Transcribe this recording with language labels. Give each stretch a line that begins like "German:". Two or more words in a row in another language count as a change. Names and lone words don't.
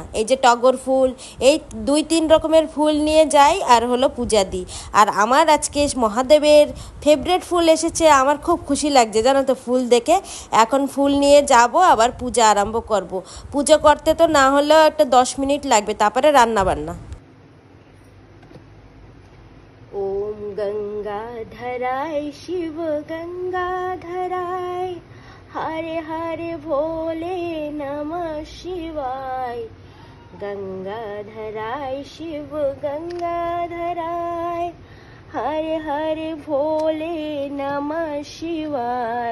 Bangla: এই যে টগর ফুল, এই 2-3 রকমের ফুল নিয়ে যাই আর হলো পূজা দিই। আর আমার আজকে মহাদেবের ফেভারিট ফুল এসেছে, আমার খুব খুশি লাগছে জানো তো ফুল দেখে। এখন ফুল নিয়ে যাব, আবার পূজা আরম্ভ করব। পুজো করতে তো না হলেও একটা 10 মিনিট লাগবে, তারপরে রান্না বান্না।
Hindi: ओम गंगाधराय शिव गंगाधराय, हरे हरे भोले नमः शिवाय। गंगाधराय शिव गंगाधराय, हरे हरे भोले नमः शिवाय।